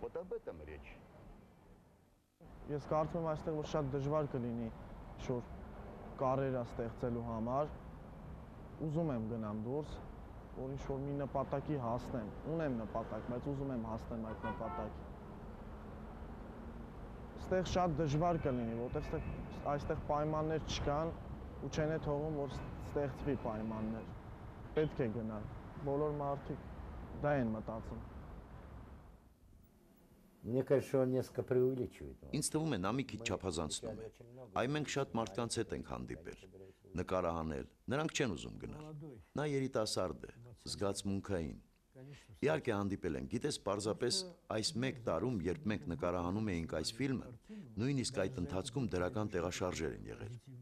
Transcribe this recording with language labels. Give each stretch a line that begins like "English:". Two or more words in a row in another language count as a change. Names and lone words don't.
Armenian: Ես կարծում եմ այստեղ որ շատ դժվար կլինի շուտ կարիերա ստեղծելու համար։ Ուզում եմ գնամ դուրս, որ ինչ-որ մի նպատակի հասնեմ։ Ունեմ նպատակ, բայց ուզում եմ հասնեմ այդ նպատակին։ Այստեղ շատ դժվար կլինի, որովհետև այստեղ պայմաններ չկան ու չեն է թողում, որ ստեղծվի պայմաններ։ Պետք է գնալ։ Բոլոր մարդիկ դա են մտածում։
Russian: Мне кажется, он несколько преувеличивает.
Armenian: Ինձ թվում է նա մի քիչ չափազանցնում է։ Այ մենք շատ մարդկանց հետ ենք հանդիպել, նկարահանել, նրանք չեն ուզում գնալ։ Նա երիտասարդ է, զգացմունքային։ Իհարկե հանդիպել են, գիտես, պարզապես այս 1 տարում, երբ մենք նկարահանում էինք այս ֆիլմը, նույնիսկ այդ ընթացքում դրական տեղաշարժեր են եղել։